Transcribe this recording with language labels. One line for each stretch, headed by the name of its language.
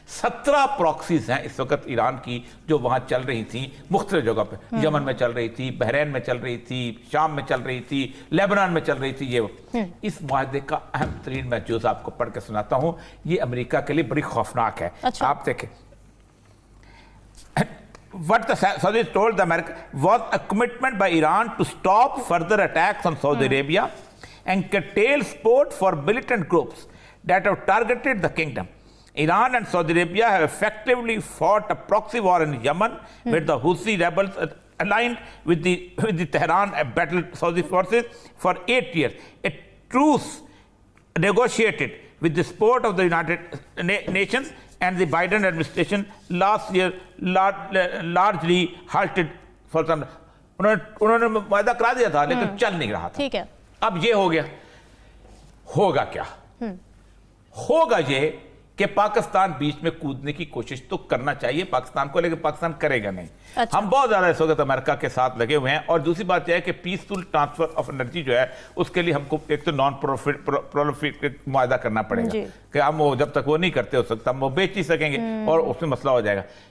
Urdu: 17 proxies ہیں اس وقت ایران کی جو وہاں چل رہی تھیں مختلف جگہ پہ. یمن میں چل رہی تھی, بحرین میں چل رہی تھی, شام میں چل رہی تھی, لیبنان میں چل رہی تھی. یہ اس معاہدے کا اہم ترین میں جز آپ کو پڑھ کے سناتا ہوں, یہ امریکہ کے لیے بڑی خوفناک ہے. آپ دیکھیں
English: what the Saudis told the America was a commitment by Iran to stop further attacks on Saudi Arabia and curtail support for militant groups that have targeted the kingdom. Iran and Saudi Arabia have effectively fought a proxy war in Yemen with the Houthi rebels aligned with the Tehran battled Saudi forces for 8 years. A truce negotiated with the support of the United Nations and the Biden administration last year largely halted for some.
Urdu: انہوں نے معاہدہ کرا دیا تھا لیکن چل نہیں رہا تھا. ٹھیک ہے, اب یہ ہو گیا. ہوگا کیا؟ ہوگا یہ کہ پاکستان بیچ میں کودنے کی کوشش تو کرنا چاہیے پاکستان کو، لیکن پاکستان کرے گا نہیں. اچھا. ہم بہت زیادہ اس وقت امریکہ کے ساتھ لگے ہوئے ہیں. اور دوسری بات یہ ہے کہ پیسفل ٹرانسفر آف انرجی جو ہے اس کے لیے ہم کو ایک تو نان پرولیفریٹیو معاہدہ کرنا پڑے گا کہ ہم وہ جب تک وہ نہیں کرتے ہو سکتا ہم وہ بیچ نہیں سکیں گے اور اس میں مسئلہ ہو جائے گا.